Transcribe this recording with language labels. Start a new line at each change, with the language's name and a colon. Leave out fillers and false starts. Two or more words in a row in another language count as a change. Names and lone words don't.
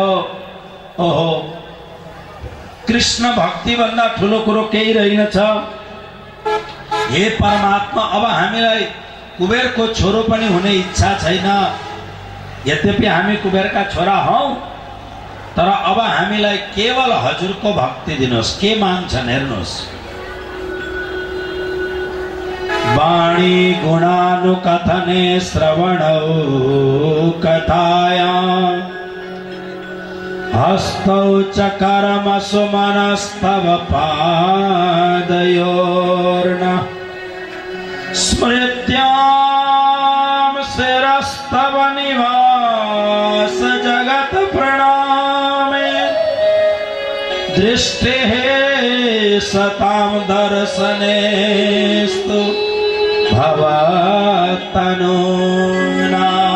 Nepali: ओहो, कृष्ण भक्ति भन्दा ठुलो कुरो केही रहेनछ। हे परमात्मा, अब हामीलाई कुबेरको छोरो पनि हुने इच्छा छैन। यद्यपि हामी कुबेरका छोरा हौ, तर अब हामीलाई केवल हजुरको भक्ति दिनुहोस्। के माग्छन् हेर्नुहोस्।
Sanskrit: वाणी गुणानुकथने श्रवणौ कथाया हस्तौ च कर्म सुमनस्तव पादयोर्न स्मृत्यां शिरस्तव निवास जगत प्रणामे दृष्टिः सतां दर्शनेस्तु भवतनूना।